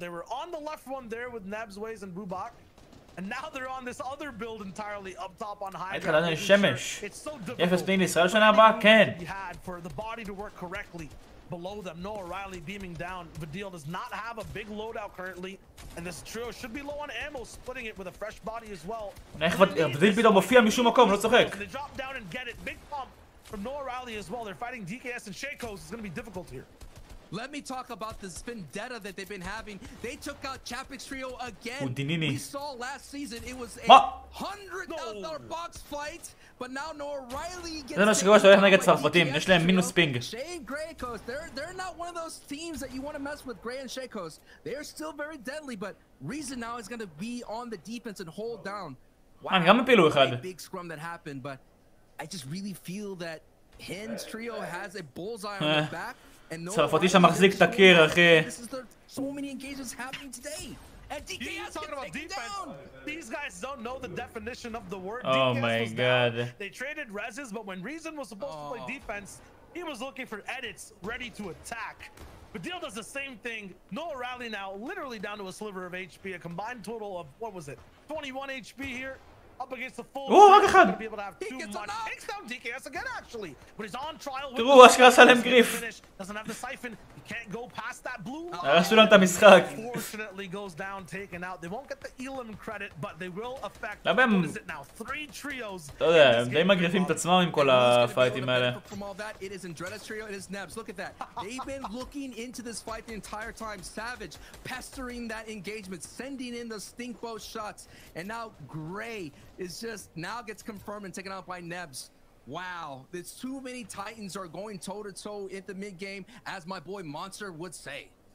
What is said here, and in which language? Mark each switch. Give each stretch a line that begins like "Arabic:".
English: They were on the left one there with Nebs, Waze, and Bubak. And now they're on this other build entirely up top on high ground. It's so difficult. For the body to work correctly. Below them, Noah Riley beaming down. Vidil does not have a big loadout currently, and this trio should be low on ammo, splitting it with a fresh body as well.
Hebrew: vidil פתאום מופיע משום מקום, לא צוחק.
English: They drop down and get it. Big pump from Noah Riley as well. They're fighting DKS and Shakos. It's going to be difficult here. Let me talk about this vendetta that they've been having. They took out Chapix Trio again. We saw last season it was a $100,000 box fight, but now Noah Riley gets.
Hebrew: זה מה שקורה שאתה הולך נגד צרפתים, יש להם מינוס פינג.
English: Shane Graycoast, they're not one of those teams that you want to mess with. Gray and Shakos, they're still very deadly, but Reason now is going to be on the defense and hold down. Wow, big scrum that happened, but I just really feel that Hen's trio has a bullseye on the back.
Hebrew: צרפתי שמחזיק את הקיר, אחי.
English: So many engagements happening today. And DKS talking about defense. These guys don't know the definition of the word. Oh my god. They traded reses, but when Reason was supposed to play defense, he was looking for edits, ready to attack. But Deal does the same thing. Noah Riley now literally down to a sliver of HP, a combined total of, what was it, 21 HP here. Up against the full.
Hebrew: Oh, אחד.
English: Takes down DKS again, actually. But he's on trial.
Hebrew: תראו, אשכרה עשה להם גריף.
English: Doesn't have the siphon. He can't go past that blue line.
Hebrew: הרסו להם את המשחק.
English: Fortunately goes down, taken out. They won't get the Elam credit, but they will affect.
Hebrew: למה הם...
English: What is it now? 3 trios.
Hebrew: אתה יודע, הם די מגריפים את עצמם עם כל הפייטים האלה.
English: It is Andretta's trio, it is Nebs. Look at that. They've been looking into this fight the entire time. Savage pestering that engagement, sending in the stink bow shots, and now Gray is just now gets confirmed and taken out by Nebs. Wow, there's too many Titans are going toe-to-toe in the mid-game, as my boy Monster would say.